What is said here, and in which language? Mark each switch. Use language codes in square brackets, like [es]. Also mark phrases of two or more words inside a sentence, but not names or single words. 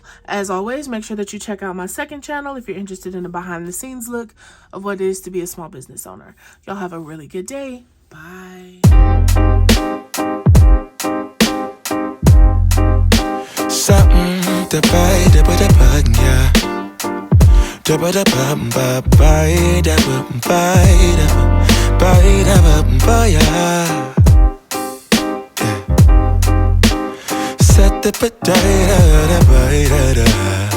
[en] As always, make sure that you check out my second channel if you're interested in a behind the scenes look of what it is to be a small business owner. Y'all have a really good day. Bye. Something to buy, da ba da bug, yeah. Da ba da bum ba buy, da bum buy, da buy, yeah. Set the potato, da buy, da.